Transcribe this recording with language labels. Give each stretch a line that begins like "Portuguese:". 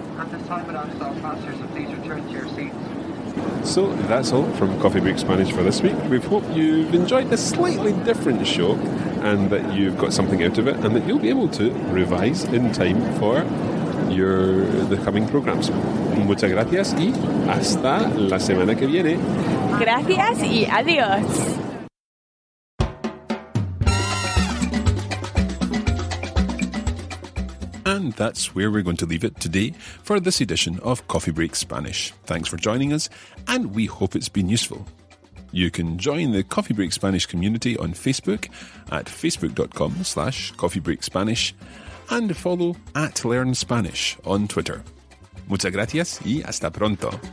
English: At this time, without stop passengers, so please return to your seats. So that's all from Coffee Break Spanish for this week. We hope you've enjoyed this slightly different show and that you've got something out of it and that you'll be able to revise in time for the coming programs.
Spanish: Muchas gracias y hasta la semana que viene. Gracias y adiós.
English: And that's where we're going to leave it today for this edition of Coffee Break Spanish. Thanks for joining us, and we hope it's been useful. You can join the Coffee Break Spanish community on Facebook at facebook.com/coffeebreakspanish and follow @LearnSpanish on Twitter.
Spanish: Muchas gracias y hasta pronto.